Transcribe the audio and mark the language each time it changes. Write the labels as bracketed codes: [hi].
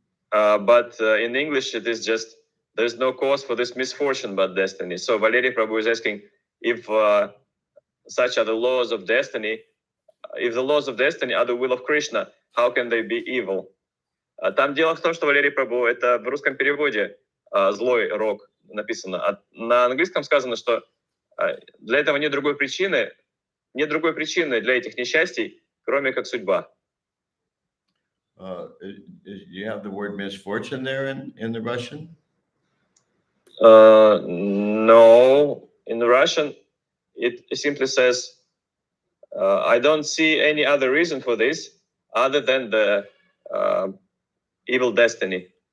[en] But in English, it is just, there's no cause for this misfortune but destiny. So Valery Prabhu is asking if such are the laws of destiny, if the laws of destiny are the will of Krishna, how can they be evil? [ru] Там дело в том, что Валерий Прабhu, это в русском переводе злой рок написано. А на английском сказано, что для этого нет другой причины для этих несчастий, кроме как судьба. [en] You have the word misfortune there in the Russian? No, in Russian, it simply says, I don't see any other reason for this other than the evil destiny.